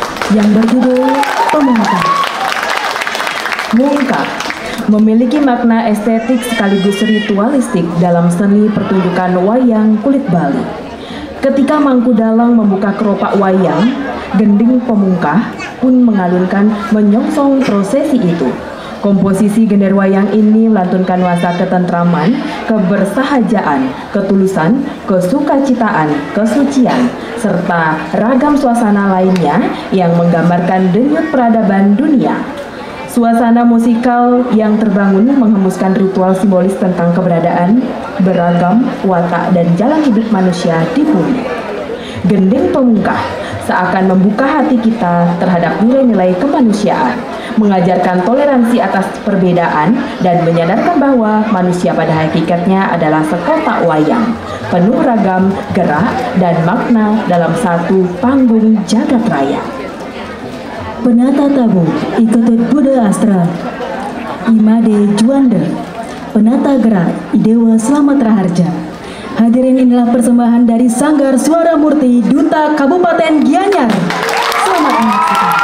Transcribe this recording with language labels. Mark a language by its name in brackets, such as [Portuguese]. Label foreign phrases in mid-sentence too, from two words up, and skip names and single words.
[Indonesian] yang berjudul Pemungkap. Mungkap memiliki makna estetik sekaligus ritualistik dalam seni pertunjukan wayang kulit Bali. Ketika Mangku Dalang membuka keropak wayang, gending pemungkah pun mengalunkan menyongsong prosesi itu. Komposisi gender wayang ini melantunkan nuansa ketentraman, kebersahajaan, ketulusan, kesukacitaan, kesucian, serta ragam suasana lainnya yang menggambarkan denyut peradaban dunia. Suasana musikal yang terbangun menghembuskan ritual simbolis tentang keberadaan, beragam, watak, dan jalan hidup manusia di bumi. Gending pemungkah seakan membuka hati kita terhadap nilai-nilai kemanusiaan, mengajarkan toleransi atas perbedaan, dan menyadarkan bahwa manusia pada hakikatnya adalah sekotak wayang, penuh ragam, gerak, dan makna dalam satu panggung jagat raya. Penata tabu Iketut Buddha Astra Imade Juanda, penata gerak Idewa Slamet Raharja. Hadirin, inilah persembahan dari Sanggar Suara Murti Duta Kabupaten Gianyar. Selamat menyaksikan.